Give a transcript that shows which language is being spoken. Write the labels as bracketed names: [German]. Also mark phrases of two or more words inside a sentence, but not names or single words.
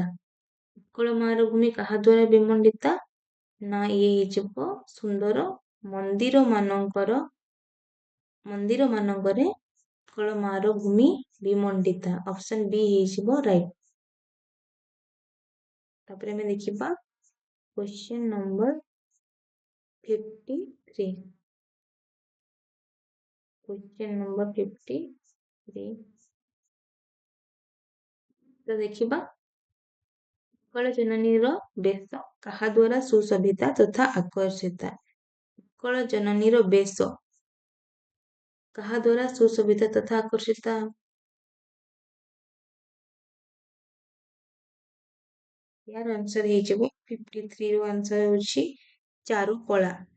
[Odia] ଉତ୍କଳ ମାର ଭୂମି କାହା ଦ୍ୱାରା ବିମଣ୍ଡିତା? ନା ଇଏ ହେଇଯିବ ସୁନ୍ଦର ମନ୍ଦିର ମାନଙ୍କରେ ଉତ୍କଳ ମାର ଭୂମି ବିମଣ୍ଡିତା। ଅପସନ ବି ହେଇଯିବ ରାଇଟ୍। ତାପରେ ଆମେ ଦେଖିବା [English] question number 53. question number 53 [Odia] ତ ଦେଖିବା ଉତ୍କଳ ଜନନୀର ବେଶ କାହା ଦ୍ୱାରା ସୁଶୋଭିତା ତଥା ଆକର୍ଷିତା? ଉତ୍କଳ ଜନନୀର ବେଶ କାହା ଦ୍ୱାରା ସୁଶୋଭିତା ତଥା ଆକର୍ଷିତା? यार आंसर ହେଇଯିବ 53 ର आंसर ହେଉଛି ଚାରୁକଳା।